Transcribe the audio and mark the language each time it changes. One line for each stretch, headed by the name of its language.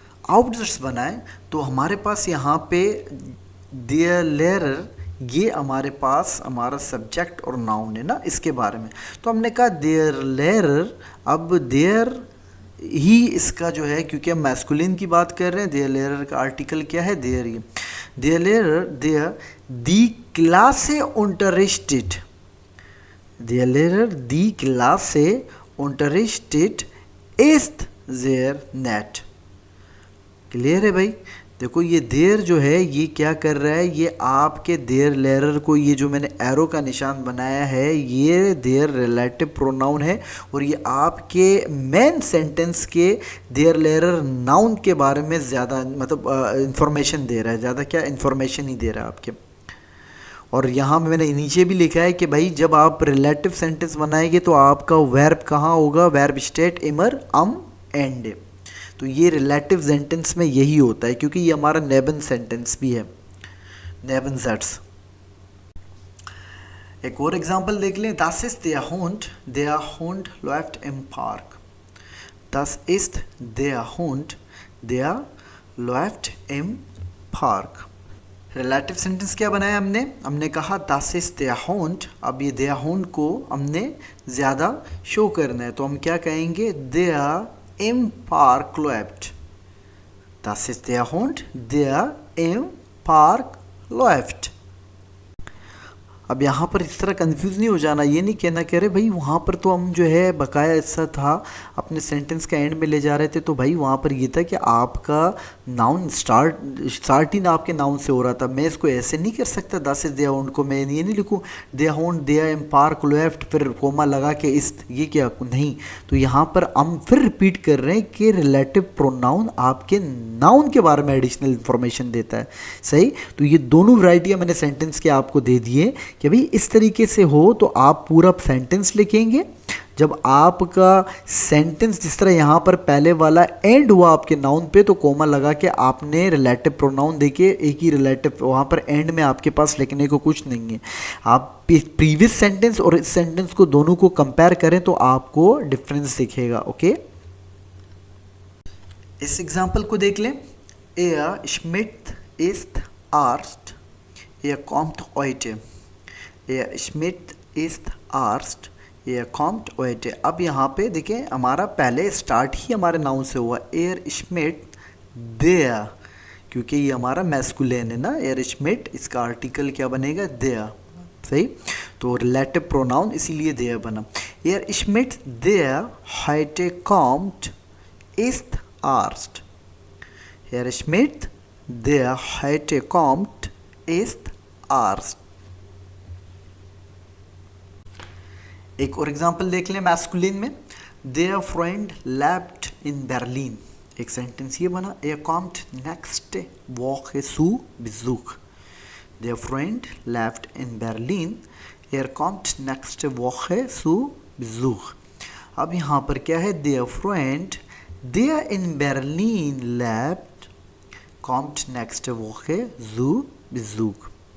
Hindi: आउटजर्स बनाए तो हमारे पास यहाँ पे der Lehrer ये हमारे पास हमारा सब्जेक्ट और नाउन है ना, इसके बारे में। तो हमने कहा der Lehrer, अब der ही इसका जो है, क्योंकि हम मैस्कुलिन की बात कर रहे हैं, देयर लेयर का आर्टिकल क्या है, देयर।
German: ये देयर लेयर देयर दी क्लासे unterrichtet, der Lehrer die Klasse unterrichtet ist sehr nett।
Hindi: Clear है भाई। देखो ये देर जो है ये क्या कर रहा है, ये आपके देर लेयर को, ये जो मैंने एरो का निशान बनाया है ये देर रिलेटिव प्रोनाउन है, और ये आपके मेन सेंटेंस के देर लेयर नाउन के बारे में ज़्यादा मतलब इंफॉर्मेशन दे रहा है, ज़्यादा क्या इंफॉर्मेशन ही दे रहा है आपके। और यहाँ मैंने नीचे भी लिखा है कि भाई जब आप रिलेटिव सेंटेंस बनाएंगे तो आपका वर्ब कहाँ होगा, वर्ब स्टेट इमर एंड। तो ये रिलेटिव सेंटेंस में यही होता है, क्योंकि ये हमारा नेबन सेंटेंस भी है, नेबन सेट्स। एक और एग्जांपल देख लें,
German: das ist der Hund läuft im Park, das ist der Hund, der läuft im Park।
Hindi: Relative sentence क्या बनाया हमने कहा das ist der Hund। अब ये der Hund को हमने ज़्यादा शो करना है, तो हम क्या कहेंगे,
German: der im Park läuft,
Hindi: das ist der Hund, der im Park läuft। अब यहाँ पर इस तरह कंफ्यूज नहीं हो जाना, ये नहीं कहना कह रहे भाई वहाँ पर तो हम जो है बकाया ऐसा था अपने सेंटेंस का एंड में ले जा रहे थे, तो भाई वहाँ पर ये था कि आपका नाउन स्टार्ट ही ना आपके नाउन से हो रहा था। मैं इसको ऐसे नहीं कर सकता,
German: दस इज देयर होंड
Hindi: को मैं ये नहीं लिखूँ
German: देयर होंड देयर एम पार्क लेफ्ट
Hindi: फिर कोमा लगा के इस, ये क्या नहीं। तो यहाँ पर हम फिर रिपीट कर रहे हैं कि रिलेटिव प्रोनाउन आपके नाउन के बारे में एडिशनल इन्फॉर्मेशन देता है। सही, तो ये दोनों वैरायटियाँ मैंने सेंटेंस के आपको दे दिए कि भाई इस तरीके से हो तो आप पूरा सेंटेंस लिखेंगे। जब आपका सेंटेंस जिस तरह यहाँ पर पहले वाला एंड हुआ आपके नाउन पे, तो कोमा लगा के आपने रिलेटिव प्रोनाउन देके एक ही रिलेटिव, वहाँ पर एंड में आपके पास लिखने को कुछ नहीं है। आप प्रीवियस सेंटेंस और इस सेंटेंस को दोनों को कंपेयर करें तो आपको डिफरेंस दिखेगा। ओके, इस एग्जाम्पल को देख लें।
German: Er Schmidt ist Arzt, er kommt heute। Er Schmidt ist Arzt, er kommt heute।
Hindi: अब यहाँ पे देखें हमारा पहले स्टार्ट ही हमारे नाउन से हुआ, Er Schmidt der, क्योंकि ये हमारा मैस्कुलिन है ना, Er Schmidt, इसका आर्टिकल क्या बनेगा, der। सही, तो रिलेटिव प्रोनाउन इसीलिए der बना।
German: Er Schmidt der heute kommt ist Arzt। Er Schmidt der heute kommt ist Arzt।
Hindi: एक और एग्जांपल देख लें मैस्कुलिन में।
German: Their friend lebt in Berlin।
Hindi: एक सेंटेंस ये बना,
German: Er kommt nächste Woche zu Besuch। Their friend lebt in Berlin, Er kommt nächste Woche zu Besuch।
Hindi: अब यहाँ पर क्या है,
German: Their friend der in Berlin lebt kommt nächste Woche zu Besuch।